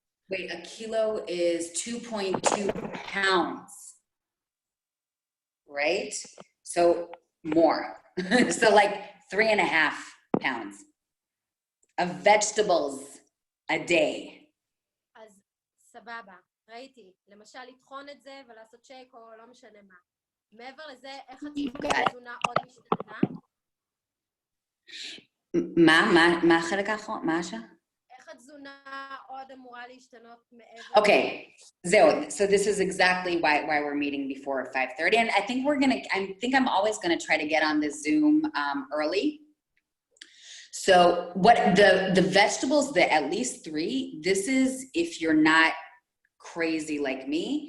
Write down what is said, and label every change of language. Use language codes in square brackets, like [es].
[en] wait, 1 kilo is 2.2 pounds, right? So more. So like 3.5 pounds of vegetables a day. [he] אז סבבה, ראיתי. למשל, לטחון את זה ולעשות שייק או לא משנה מה. מעבר לזה, איך התזונה עוד משתנה? מה החלק האחרון? מה השעה? איך התזונה עוד אמורה להשתנות מעבר? [en] Okay, so this is exactly why we're meeting before 5:30, and I think I'm always gonna try to get on the Zoom early. So what the vegetables, the at least 3, this is if you're not crazy like me